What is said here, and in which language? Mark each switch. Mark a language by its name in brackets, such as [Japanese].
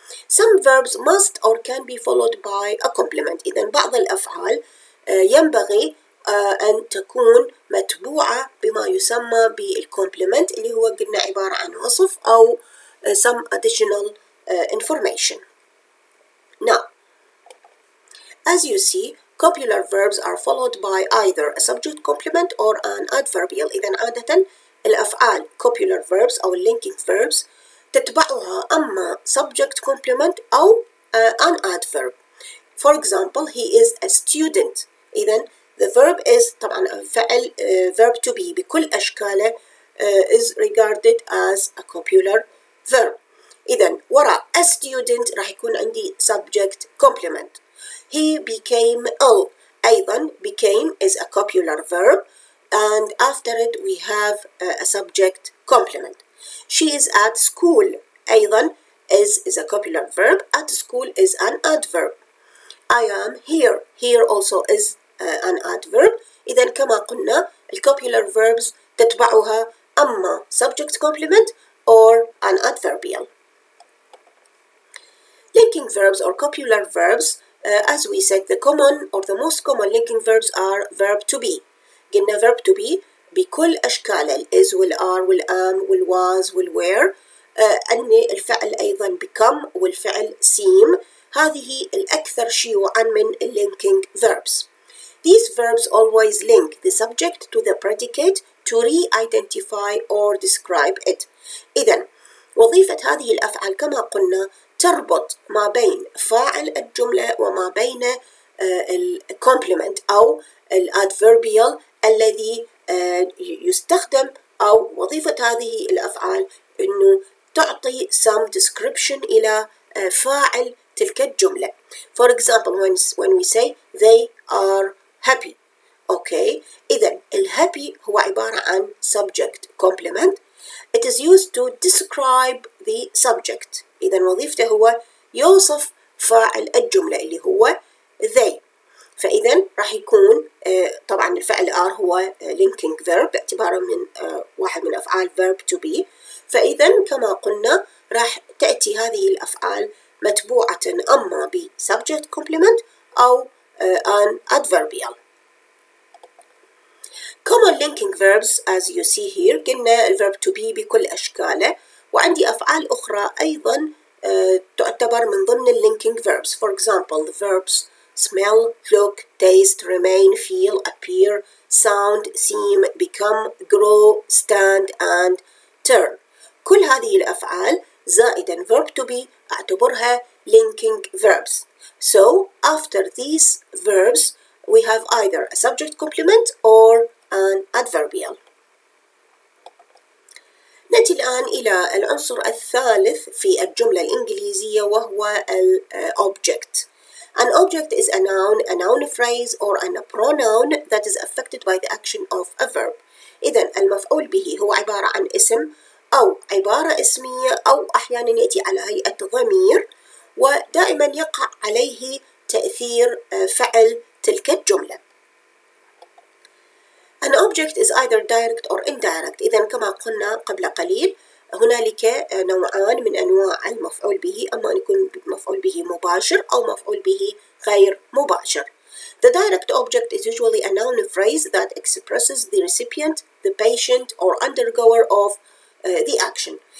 [English] Some verbs must or can be followed by a complement. [Arabic] إذن بعض الأفعال ينبغي أن تكون متبوعة بما يسمى بالcomplement اللي هو قلنا عبارة عن وصف أو [English] some additional information. Now, as you see, copular verbs are followed by either a subject complement or an adverbial. [Arabic] إذن عادة الأفعال copular verbs أو linking verbs تتبعها أما subject complement أو an adverb. [English] For example, he is a student. إذن the verb is طبعا فعل verb to be [Arabic] بكل أشكاله [English] is regarded as a copular verb. [Arabic] إذن وراء a student راح يكون عندي subject complement. [English] He became ill. أيضا became is a copular verb and after it we have a subject complement. She is at school. أيضا is a copular verb. At school is an adverb. I am here. Here also is an adverb. [Arabic] إذن كما قلنا [English] الcopular verbs تتبعها أما subject complement or an adverbial. Linking verbs or copular verbs, as we said, the common or the most common linking verbs are verb to be. [Arabic] قلنا verb to be بكل أشكاله is والare والam والwas والwere. أن الفعل أيضا become والفعل seem. هذه الأكثر شيوعا من linking verbs. [English] These verbs always link the subject to the predicate to re-identify or describe it. [Arabic] إذن وظيفة هذه الأفعال كما قلنا تربط ما بين فاعل الجملة وما بين الكومبلمنت أو الادفيربيال الذي يستخدم أو وظيفة هذه الأفعال إنه تعطي [English] some description [Arabic] إلى فاعل تلك الجملة. [English] For example, when we say they are happy. [Arabic] Okay, إذن الhappy هو عبارة عن subject complement. [English] It is used to describe the subject. [Arabic] إذن وظيفته هو يوصف فاعل الجملة اللي هو they. فإذن راح يكون طبعا الفعل are هو linking verb باعتباره من واحد من أفعال verb to be. فإذن كما قلنا راح تأتي هذه الأفعال متبوعة أما ب subject complement أو an adverbial. [English] Common linking verbs as you see here قلنا verb to be [Arabic] بكل أشكاله وعندي أفعال أخرى أيضا تعتبر من ضمن [English] linking verbs. For example, the verbs smell, look, taste, remain, feel, appear, sound, seem, become, grow, stand and turn. [Arabic] كل هذه الأفعال زائدا verb to be أعتبرها linking verbs. [English] So after these verbs we have either a subject complement or an adverbial. [Arabic] نأتي الآن إلى العنصر الثالث في الجملة الإنجليزية وهو object. [English] An object is a noun phrase or a pronoun that is affected by the action of a verb. [Arabic] إذن المفعول به هو عبارة عن اسم أو عبارة اسمية أو أحيانا يأتي على هيئة ضمير ودائما يقع عليه تأثير فعل تلك الجملة. [English] An object is either direct or indirect. [Arabic] إذن كما قلنا قبل قليل هنالك نوعان من أنواع المفعول به أما أن يكون مفعول به مباشر أو مفعول به غير مباشر. [English] The direct object is usually a noun phrase that expresses the recipient, the patient or undergoer of the action.